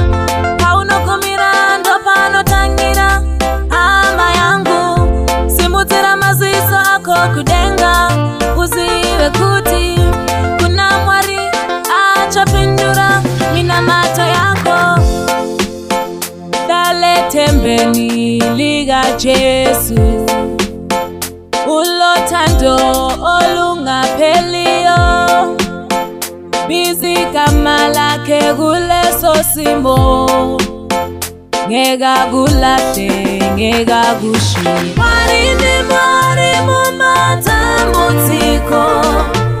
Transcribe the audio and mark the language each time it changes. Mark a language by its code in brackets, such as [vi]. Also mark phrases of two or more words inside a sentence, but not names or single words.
[sn] Paunokumira ndo panotangira hama yangu. Simudzira maziso ako kudenga, uzive kuti kuna Mwari achapindura minamato yako. [nd] Dale tembeni lika Jesu, ulothando olungapheliyo. Bizigama lakhe kuleso simo, ngeke akulahle, ngeke akushiye. [sn] Mwari ndi Mwari mumatambudziko,